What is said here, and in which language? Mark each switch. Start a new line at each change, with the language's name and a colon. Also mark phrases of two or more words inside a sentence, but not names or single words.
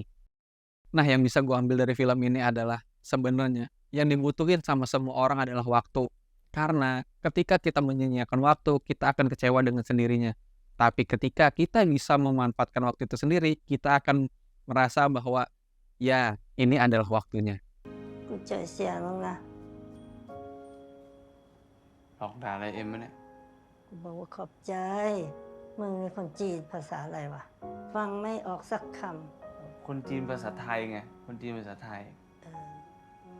Indonesian: Nah, yang bisa gue ambil dari film ini adalah sebenarnya yang dibutuhin sama semua orang adalah waktu. Karena ketika kita menyia-nyiakan waktu, kita akan kecewa dengan sendirinya. Tapi ketika kita bisa memanfaatkan waktu itu sendiri, kita akan merasa bahwa ya ini adalah waktunya.
Thai: กูเจอเสียมึงนะ หลอกด่าอะไรเอ็มวะเนี่ย กูบอกว่าขอบใจ มึงนี่คนจีนภาษาอะไรวะ ฟังไม่ออกสักค คนจีนภาษาไทยไง คนจีนภาษาไทย